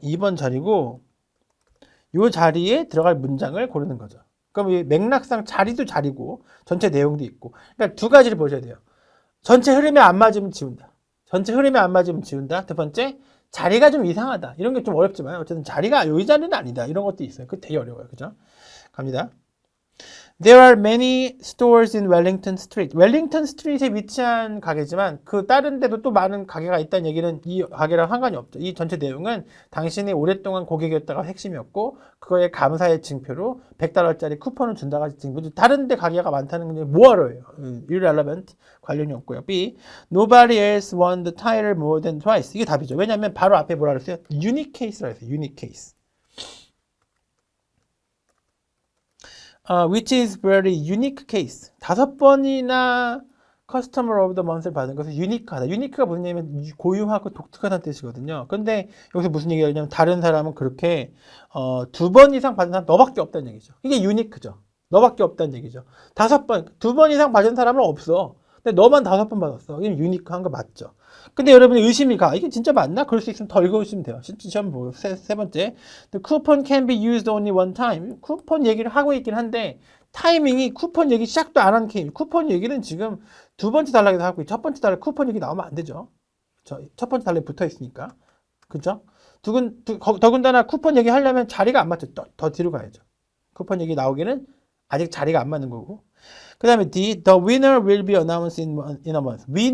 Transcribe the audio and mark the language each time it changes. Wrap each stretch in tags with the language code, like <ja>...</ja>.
<ko>2번 자리고 이 자리에 들어갈 문장을 고르는 거죠. 그럼 이 맥락상 자리도 자리고 전체 내용도 있고 그러니까 두 가지를 보셔야 돼요. 전체 흐름에 안 맞으면 지운다. 전체 흐름에 안 맞으면 지운다. 두 번째, 자리가 좀 이상하다. 이런 게 좀 어렵지만 어쨌든 자리가 이 자리는 아니다. 이런 것도 있어요. 그거 되게 어려워요. 그죠? 갑니다.</ko> <en>There are many stores in Wellington Street.</en> <ko>웰링턴 스트리트에 위치한 가게지만 그 다른 데도 또 많은 가게가 있다는 얘기는 이 가게랑 상관이 없죠. 이 전체 내용은 당신이 오랫동안 고객이었다가 핵심이었고 그거에 감사의 징표로 $100짜리 쿠폰을 준다가 징표죠. 다른 데 가게가 많다는 게 뭐하러예요? irrelevant 관련이 없고요. B.</ko> <en>Nobody else won the title more than twice.</en> <ko>이게 답이죠. 왜냐하면 바로 앞에 뭐라 그랬어요? unique case라 했어요.</ko> <en>unique case. Which is very unique case.</en> <ko>5번이나 Customer of the Month를 받은 것은 유니크하다. 유니크가 무슨 얘기냐면 고유하고 독특하다는 뜻이거든요. 근데 여기서 무슨 얘기가 있냐면 다른 사람은 그렇게 2번 이상 받은 사람 너밖에 없다는 얘기죠. 이게 유니크죠. 너밖에 없다는 얘기죠. 5번, 2번 이상 받은 사람은 없어. 근데 너만 5번 받았어. 이게 유니크한 거 맞죠. 근데 여러분이 의심이 가. 이게 진짜 맞나? 그럴 수 있으면 더 읽어보시면 돼요. 실제 시험 보고 세 번째.</ko> <en>The coupon can be used only one time.</en> <ko>쿠폰 얘기를 하고 있긴 한데 타이밍이 쿠폰 얘기 시작도 안 한 케이스. 쿠폰 얘기는 지금 두 번째 단락에서 하고 첫 번째 단락 쿠폰 얘기 나오면 안 되죠. 첫 번째 단락에 붙어 있으니까. 그죠? 더군다나 쿠폰 얘기 하려면 자리가 안 맞죠. 더 뒤로 가야죠. 쿠폰 얘기 나오기는 아직 자리가 안 맞는 거고. 그 다음에 D.</ko> <en>The winner will be announced in a month.</en>